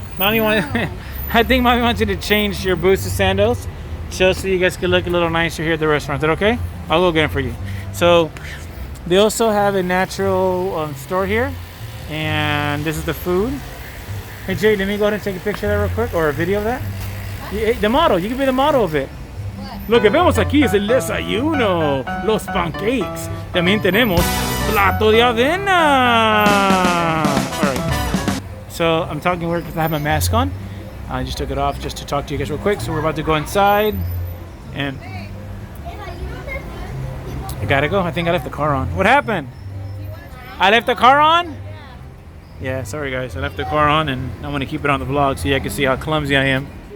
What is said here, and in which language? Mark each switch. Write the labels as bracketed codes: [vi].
[en] Mommy I think Mommy wants you to change your boots to sandals, just so you guys can look a little nicer here at the restaurant. Is that okay? I'll go get them for you. So, they also have a natural store here, and this is the food. Hey Jay, let me go ahead and take a picture of that real quick, or a video of that. The model, you can be the model of it. [es] Lo que vemos aquí es el desayuno, los pancakes. También tenemos plato de avena. [en] All right. So I'm talking weird because I have my mask on. I just took it off just to talk to you guys real quick. So we're about to go inside, and I gotta go. I think I left the car on. What happened? I left the car on? Yeah, sorry guys, I left the car on, and I want to keep it on the vlog so you can see how clumsy I am.